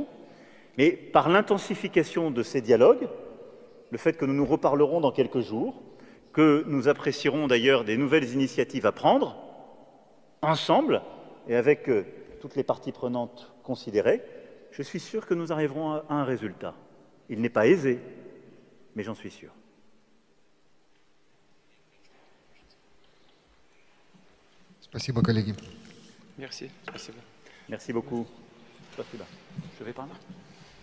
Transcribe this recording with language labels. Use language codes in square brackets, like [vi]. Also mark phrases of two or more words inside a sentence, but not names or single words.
[fr] Mais par l'intensification de ces dialogues, le fait que nous nous reparlerons dans quelques jours, que nous apprécierons d'ailleurs des nouvelles initiatives à prendre, ensemble, et avec toutes les parties prenantes considérées, je suis sûr que nous arriverons à un résultat. Il n'est pas aisé, mais j'en suis sûr. [ru] Спасибо, коллеги. [fr] Merci. Спасибо. Merci beaucoup. Спасибо. Je vais par là.